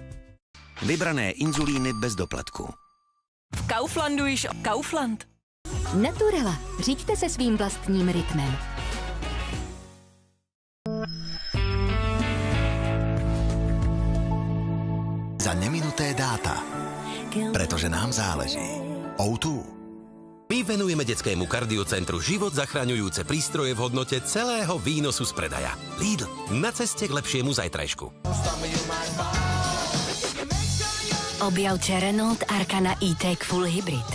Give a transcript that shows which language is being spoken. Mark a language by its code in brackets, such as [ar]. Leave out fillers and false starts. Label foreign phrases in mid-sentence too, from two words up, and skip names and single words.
[cs] Vybrané inzulíny bez doplatku. V Kauflandu již Kaufland. Naturela. Řiďte se svým vlastním rytmem. [sk] Za neminuté dáta. Pretože nám záleží. O2. My venujeme detskému kardiocentru život zachraňujúce prístroje v hodnote celého výnosu z predaja. Lidl, na ceste k lepšiemu zajtrajšku. Objavte Renault Arkana E-Tech Full Hybrid.